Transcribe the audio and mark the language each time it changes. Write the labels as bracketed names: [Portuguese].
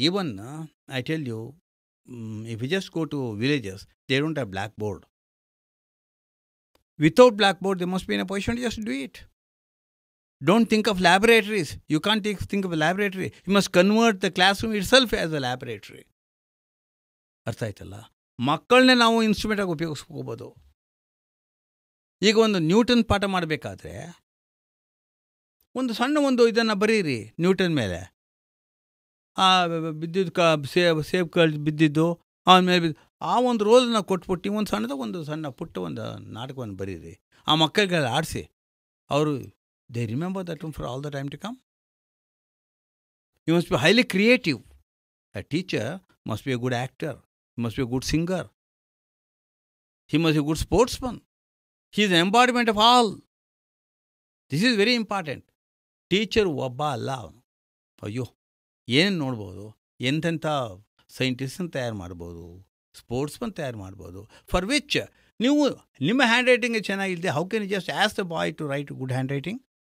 [English] Even I tell you, if you just go to villages, they don't have black board. Without black board they must be in a position to just do it. Don't think of laboratories. You can't think of a laboratory. You must convert the classroom itself as a laboratory. [Kannada] ಅರ್ಥ ಆಯ್ತಲ್ಲ? ಮಕ್ಕಳನ್ನೇ ನಾವು ಇನ್ಸ್ಟ್ರೂಮೆಂಟಾಗಿ ಉಪಯೋಗಿಸ್ಕೋಬೋದು. ಈಗ ಒಂದು Newton ಪಾಠ ಮಾಡಬೇಕಾದ್ರೆ ಒಂದು ಇದನ್ನು ಬರೀರಿ ನ್ಯೂಟನ್ ಮೇಲೆ. ಬಿದ್ದಿದ್ದು ಸೇಬ್ ಕಳ್ದು ಬಿದ್ದಿದ್ದು ಆಮೇಲೆ ಆ ಒಂದು ರೋಲನ್ನು ಕೊಟ್ಬಿಟ್ಟು ಒಂದು ಸಣ್ಣ ಪುಟ್ಟ ಒಂದು ನಾಟಕವನ್ನು ಬರೀರಿ. ಆ ಮಕ್ಕಳಿಗೆಲ್ಲ ಆಡಿಸಿ, ಅವರು [English] they remember that one for all the time to come. You must be highly creative. A teacher must be a good actor. He must be a good singer. He must be a good sportsman. He is an embodiment of all. This is very important. [Kannada] Teacher ಒಬ್ಬ ಅಲ್ಲ ಅವನು. ಅಯ್ಯೋ, ಏನು ನೋಡ್ಬೋದು, ಎಂತೆಂಥ ಸೈಂಟಿಸ್ಟನ್ನು ತಯಾರು ಮಾಡ್ಬೋದು, sportsman ತಯಾರು ಮಾಡ್ಬೋದು. [English] for which [Kannada] ನೀವು ನಿಮ್ಮ hand writing ಚೆನ್ನಾಗಿಲ್ಲದೆ, [English] How can you just ask the boy to write good hand writing?